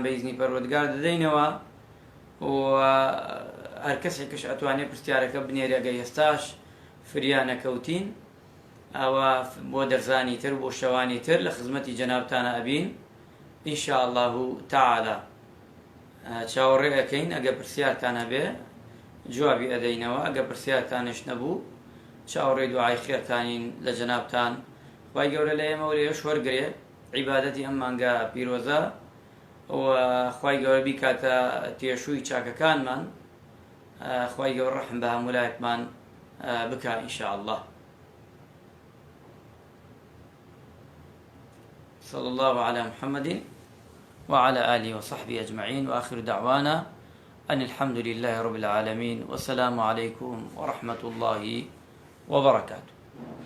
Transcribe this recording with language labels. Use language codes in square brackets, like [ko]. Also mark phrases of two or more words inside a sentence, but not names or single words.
[ckb] بە ئیزنی پەروەردگار دەدەینەوە، و هەر کەسێکش ئەتوانێت پرسیارەکە بنێرە، ئەگە ئێستاش فریان نەکەوتین ئەوە بۆ دەرزانی تر بۆ شەوانی تر لە خزمەتی جەنابتانە ئەبین [ar] ئینشاءالله تەعالا، [ckb] چاوەڕێ ئەەکەین، ئەگە پرسیارتان هەبێ جوابی ئەدەینەوە، ئەگە پرسیارتانش نەبوو چاوەڕێ دوعای خێرتانین لە جەنابتان. خوای گەورە لە ئێمە وەرێش وەرگرێ عیبادەتی ئەم مانگا پیرۆزە، و خوای گەورە بیکاتە تێشووی چاکەکانمان، خوای گەورە ڕەحم بە هەموو لایەکمان بکا [ar] ئینشاءالله. صلى الله على محمد وعلى آله وصحبه أجمعين، وآخر دعوانا أن الحمد لله رب العالمين، والسلام عليكم ورحمة الله وبركاته.